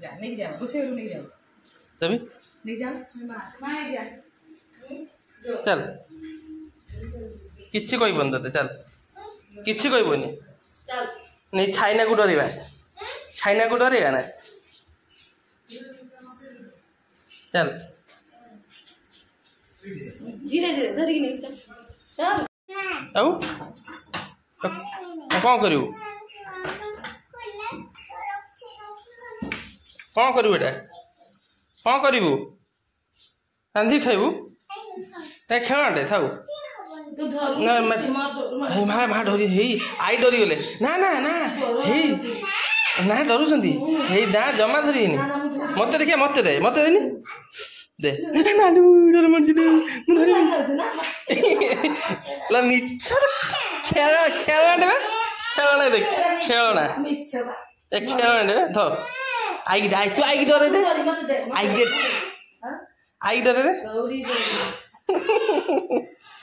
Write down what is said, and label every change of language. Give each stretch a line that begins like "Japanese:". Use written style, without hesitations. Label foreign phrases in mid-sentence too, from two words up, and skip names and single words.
Odia: ତବେ ଚାଲ କିଛି କହିବନି ତତେ ଚାଲ କିଛି କହିବନି ନେଇ ଛାଇନାକୁ ଡରିବା ଛାଇନାକୁ ଡରିବା ନା ଚାଲ
Hindi: धीरे धीरे धरिकी नहीं चल चल
Odia: ଆଉ କ'ଣ କରିବୁ କ'ଣ କରିବୁ ଏଇଟା କ'ଣ କରିବୁ ରାନ୍ଧିକି ଖାଇବୁ ଖେଳଣାଟେ ଥାଉ
Hindi: तू धर
Odia: ନା ମା ଡରି ହେଇ ଆଇ ଡରିଗଲେ ନା ନା ନା ହେଇ ନା ଡରୁଛନ୍ତି ହେଇ ନା ଜମା ଧରିବେନି ମତେ ଦେଖିଆ ମତେ ଦେ ମତେ ଦେନି ଦେ ନାଲୁ ଡର ମାରୁଛି ମୁଁ ଧରିବି ମିଛ ଖେଳଣା ବା ଖେଳଣା ଦେଖ ଖେଳଣା ଏ ଖେଳଣା ଧ ଆଇକି ତୁ ଆଇକି ଡରେ ଦେ ଆଇକି ଡରେ ଦେ